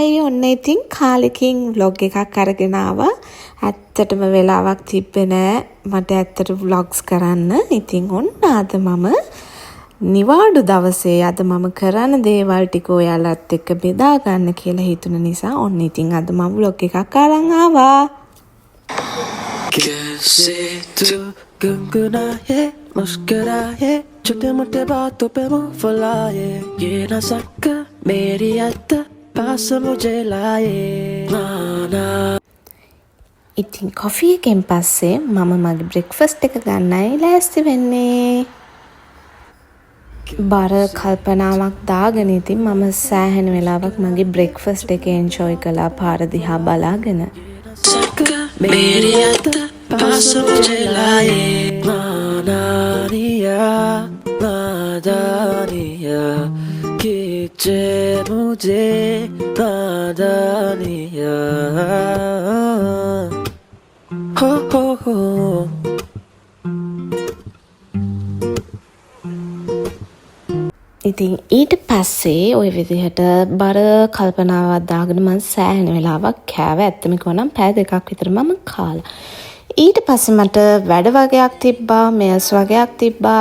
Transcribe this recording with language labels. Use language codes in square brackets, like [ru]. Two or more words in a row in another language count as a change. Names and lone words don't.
[si] ඔන්න ඉතින් කාලෙකින් vlog එකක් අරගෙන ආවා. ඇත්තටම වෙලාවක් තිබ්බේ නෑ මට ඇත්තට vlogs කරන්න. ඉතින් ඔන්න අද මම නිවාඩු දවසේ අද මම කරන දේවල් ටික ඔයාලත් එක්ක බෙදා ගන්න කියලා හිතුන නිසා ඔන්න ඉතින් අද මම vlog එකක් අරන් ආවා. [hi] कैसे तू गुनगुनाए मुस्कुराए छोटे मोटे बातों पे मुंह फुलाए ये न सका मेरी याद पास मुझे लाए ना [si] ඉතින් කොෆි එකෙන් පස්සේ මම මගේ බ්‍රෙක්ෆාස්ට් එක ගන්නයි ලෑස්ති වෙන්නේ. බර කල්පනාවක් දාගෙන ඉතින් මම සෑහෙන වෙලාවක් මගේ බ්‍රෙක්ෆාස්ට් එක එන්ජොයි කළා පාර දිහා බලාගෙන. [hi] मेरी याद पास मुझे लाए नादानिया खींचे मुझे नादानिया हो [si] ඉතින් ඊට පස්සේ ওই විදිහට බර කල්පනාවක් දාගෙන මම සෑහෙන වෙලාවක් කෑවා. ඇත්තම කිව්වනම් පැය දෙකක් විතර මම කාලා. ඊට පස්සේ මට වැඩ වගේක් තිබ්බා, මේල්ස් වගේක් තිබ්බා.